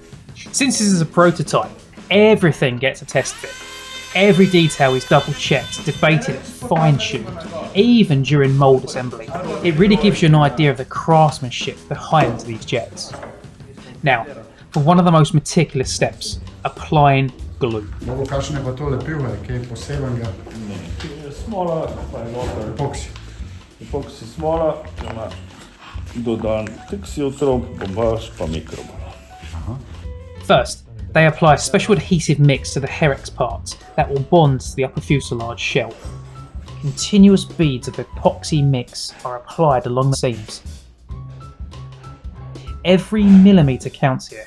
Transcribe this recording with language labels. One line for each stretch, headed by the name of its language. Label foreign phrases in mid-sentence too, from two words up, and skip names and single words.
English: Since this is a prototype, everything gets a test fit. Every detail is double checked, debated and fine-tuned, even during mould assembly. It really gives you an idea of the craftsmanship behind these jets. Now, for one of the most meticulous steps, applying glue.
Slovenian: Bogo, kakšno je pa to lepilo, je kaj posebenega? Smola, pa je noter. Epoksi. Epoksi smola, ima dodan tekstiltrop, bombaž, pa mikrobal.
English: First, they apply a special adhesive mix to the Herex parts that will bond to the upper fuselage shell. Continuous beads of epoxy mix are applied along the seams. Every millimetre counts here.